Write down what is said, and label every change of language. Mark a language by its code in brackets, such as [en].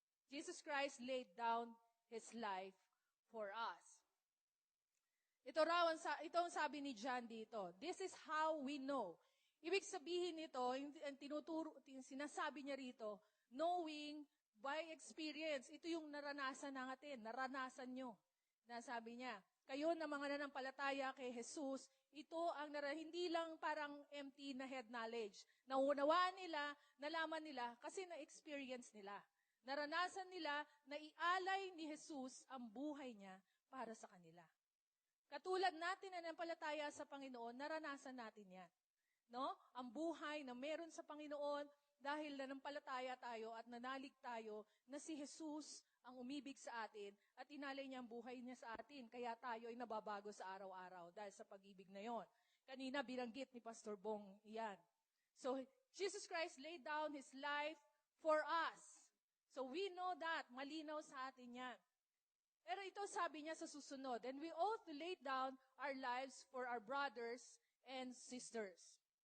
[en] Jesus Christ laid down His life for us. [tl] Ito ang sabi ni John dito. [en] This is how we know. [tl] Ibig sabihin nito, sinasabi niya rito, [en] knowing by experience. [tl] Ito yung naranasan natin, naranasan nyo. Nasabi niya, kayo na mga nanampalataya kay Jesus, ito ang hindi lang parang empty na head knowledge. Naunawaan nila, nalaman nila, kasi na-experience nila. Naranasan nila na ialay ni Jesus ang buhay niya para sa kanila. Katulad natin na nanampalataya sa Panginoon, naranasan natin yan. No? Ang buhay na meron sa Panginoon dahil nanampalataya tayo at nanalig tayo na si Jesus ang umibig sa atin at inalay niya ang buhay niya sa atin. Kaya tayo ay nababago sa araw-araw dahil sa pag-ibig na yon. Kanina binanggit ni Pastor Bong yan. [en] So, Jesus Christ laid down His life for us. So, we know that. [tl] Malinaw sa atin yan. Pero ito sabi niya sa susunod, [en] and we ought to lay down our lives for our brothers and sisters.